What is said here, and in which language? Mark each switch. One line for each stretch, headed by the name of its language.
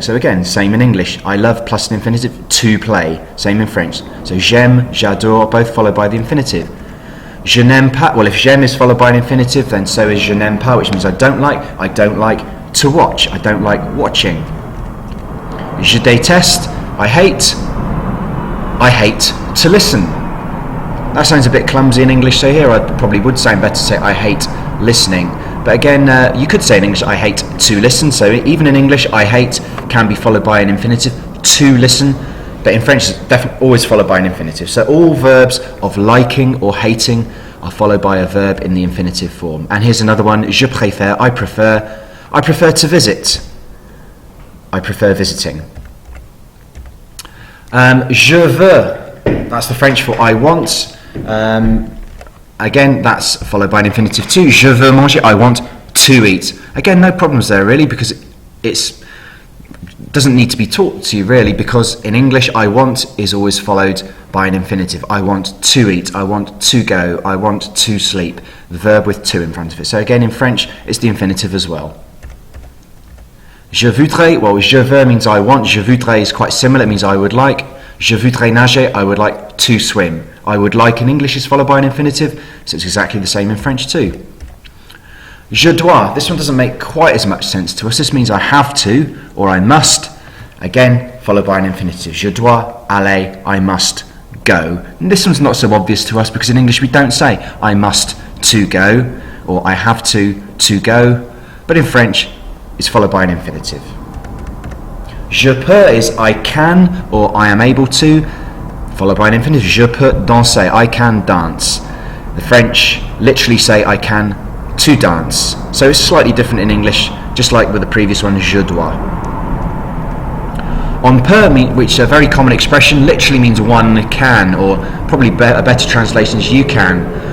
English: So again, same in English, I love plus an infinitive, to play, same in French. So
French: j'aime, j'adore,
English: both followed by the infinitive.
French: Je n'aime pas,
English: well, if
French: j'aime
English: is followed by an infinitive, then so is
French: je n'aime pas,
English: which means I don't like to watch, I don't like watching.
French: Je déteste,
English: I hate to listen. That sounds a bit clumsy in English, so here I probably would sound better to say I hate listening. But again, you could say in English I hate to listen, so even in English I hate can be followed by an infinitive, to listen, but in French it's definitely always followed by an infinitive. So all verbs of liking or hating are followed by a verb in the infinitive form. And here's another one,
French: je préfère,
English: I prefer to visit, I prefer visiting.
French: Je veux,
English: that's the French for I want. Again, that's followed by an infinitive too.
French: Je veux manger,
English: I want to eat. Again, no problems there really, because it doesn't need to be taught to you really, because in English I want is always followed by an infinitive. I want to eat, I want to go, I want to sleep. The verb with to in front of it. So again, in French it's the infinitive as well.
French: Je voudrais,
English: well,
French: je veux
English: means I want.
French: Je voudrais
English: is quite similar, it means I would like.
French: Je voudrais nager,
English: I would like to swim. I would like in English is followed by an infinitive, so it's exactly the same in French too.
French: Je dois,
English: this one doesn't make quite as much sense to us. This means I have to, or I must. Again, followed by an infinitive.
French: Je dois aller,
English: I must go. And this one's not so obvious to us because in English we don't say I must to go, or I have to go. But in French, it's followed by an infinitive.
French: Je peux
English: is I can or I am able to, followed by an infinitive.
French: Je peux danser,
English: I can dance. The French literally say I can to dance. So it's slightly different in English, just like with the previous one,
French: je dois. On peut,
English: which is a very common expression, literally means one can, or probably a better translation is you can.